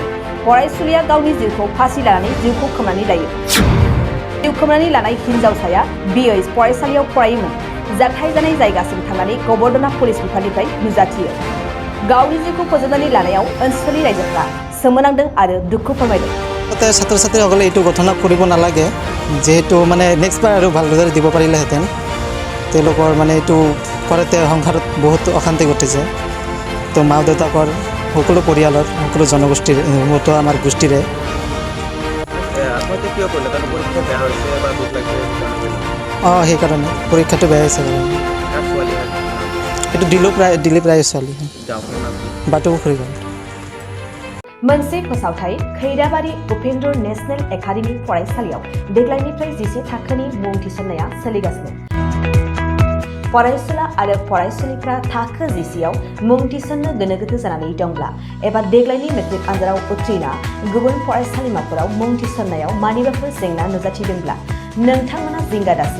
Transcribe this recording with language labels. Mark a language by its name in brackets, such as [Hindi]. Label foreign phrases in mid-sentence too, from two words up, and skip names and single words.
[Bodo] फरायसुलिया गावनि जिउखौ फासि लानानै जिउखौ खोमानानै लायो। जिउ खोमानानै लानाय हिनजावसाया BH फरायसालियाव फरायोमोन। जाथाय जानाय जायगासिम थांनानै गबर्धना पुलिस बिफाननिफ्राय नुजाथियो। गावनि जिउखौ फोजोबनानै लानायाव ओनसोलनि रायजोफ्रा सोमोनांदों आरो दुखु फोरमायदों। [Assamese] ছাত্ৰ ছাত্ৰীসকলে এইটো ঘটনা কৰিব নালাগে, যেহেতু মানে নেক্সট বাৰ আৰু ভালদৰে দিব পাৰিলেহেঁতেন। তেওঁলোকৰ মানে এইটো কৰাতে সংসাৰত বহুত অশান্তি ঘটিছে। তো মা দেউতাকৰ সকলো পৰিয়ালৰ সকলো জনগোষ্ঠীৰ মতো আমাৰ গোষ্ঠীৰে সেইকাৰণে পৰীক্ষাটো বেয়া হৈছে। এইটো দিলীপ ৰায় ছোৱালী बाथौपुखुरी। [Bodo] मोनसे फोसावथाय खैराबारि उपेन्द्र नेशनेल एकाडेमी फरायसालियाव देग्लायनिफ्राय 10 थाखोनि मुं थिसननाया सोलिगासिनो। फरायसुला आरो फरायसुलिफ्रा थाखो 10आव मुं थिसननो गोनो गोथो जानानै दंब्ला एबा देग्लायनि मेट्रिक आनजादाव उथ्रिना गुबुन फरायसालिमाफोराव मुं थिसननायाव मानिबाफोर जेंना नुजाथिदोंब्ला नोंथांमोना जिंगा दासि।